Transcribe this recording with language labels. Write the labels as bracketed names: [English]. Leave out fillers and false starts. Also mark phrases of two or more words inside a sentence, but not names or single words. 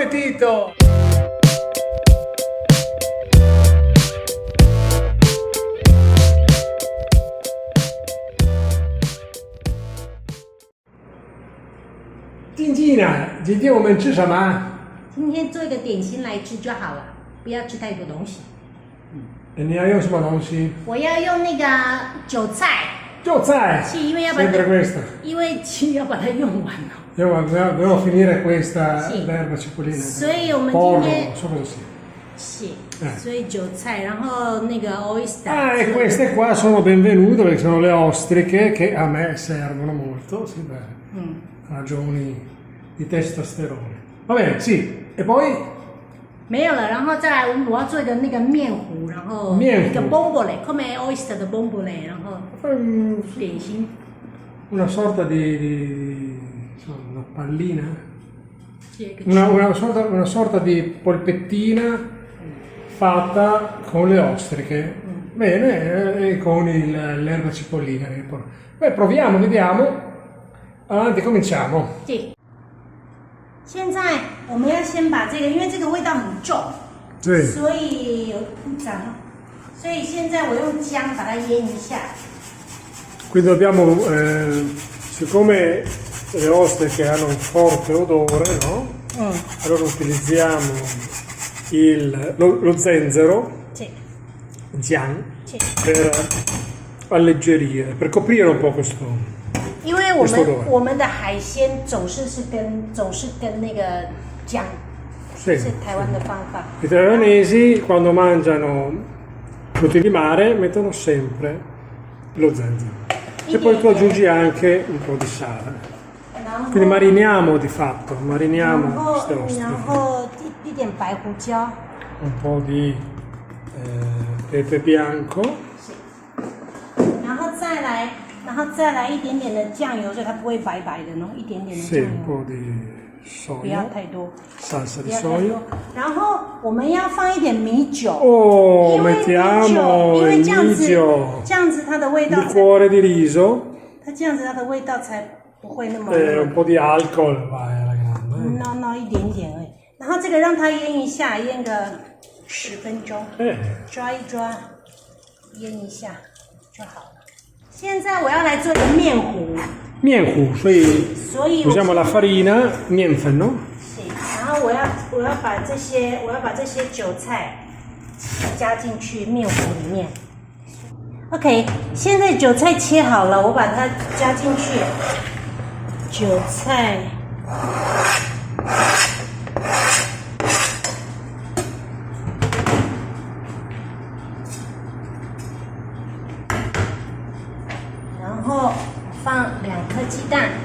[Italian] subito! Tintina, [Chinese] 今天我们吃什么？今天做一个点心来吃就好了，不要吃太多东西。你要用什么东西？我要用那个韭菜，韭菜！是因为要把 [Italian] Sempre questa. [Chinese] 因为要把它用完了。 [Italian] Devo finire questa Sì. l'erba cipollina. [Chinese] 所以我们今 [Italian] Porro, [Chinese] 天 [Italian] so cosa sia. [Chinese] 是，所以韭菜，然后那个 oyster。 [Italian] E queste qua sono benvenute perché sono le ostriche che a me servono molto, sì, per ragioni di testosterone. Va bene, sì. E poi? [Chinese] 没有了，然后再来我要做一个那个面糊，然后面糊一个 bombole， [Italian] come oyster [Chinese] 的 bombole，然后点心。 [Italian] Una sorta di insomma, una pallina? [Chinese] 这个 [Italian] Una sorta di polpettina fatta con le ostriche. Bene, e con l'erba cipollina. Beh, proviamo, vediamo. Avanti, cominciamo. [Chinese] 对。现在我们要先把这个，因为这个味道很重， Sì. 所以有故障哦。所以现在我用姜把它腌一下。 [Italian] Quindi dobbiamo, siccome le ostriche hanno un forte odore, no? Allora utilizziamo lo zenzero, [Chinese] 对 jiang, 对， [Italian] per alleggerire, per coprire un po' questo. [Chinese] 因为我们的海鲜总是跟那个姜， Sì. 是台湾的方法。 [Italian] I taiwanesi quando mangiano frutti di mare mettono sempre lo zenzero. E poi tu aggiungi anche un po' di sale. [Chinese] 然后 [Italian] Quindi mariniamo di fatto, mariniamo [Chinese] 然后 [Italian] queste [Chinese] 然 [Italian] ostriche. [Chinese] 后一点白胡椒， [Italian] Un po' di pepe bianco. [Chinese] 然后再来一点点的酱油，所以它不会白白的，然后一点点的 [Italian] Sì, [Chinese] 酱 [Italian] un [Chinese] 油， [Italian] po' di [Chinese] 不要 [Italian] soia, [Chinese] 太多， [Italian] salsa [Chinese] 不 [Italian] di [Chinese] 要太 [Italian] soia. [Chinese] 多。然后我们要放一点米酒， [Italian] Oh, [Chinese] 因为米酒， [Italian] mettiamo [Chinese] 因为 [Italian] il [Chinese] 这样子 [Italian] miglio, [Chinese] 这样子它的味道才， [Italian] liquore di riso [Chinese] 它这样子它的味道才不会那么。 [Italian] e un po' di alcol, vai alla grande. [Chinese] no 一点点而已。然后这个让它腌一下，腌个10分钟， 抓一抓，腌一下就好了。现在我要来做一个面糊， Mienhu, 所以 [Italian] usiamo la farina, mienfen, no? [Chinese] 是，然后我要把这些韭菜加进去面糊里面。OK， 现在韭菜切好了，我把它加进去。韭菜，然后放2颗鸡蛋。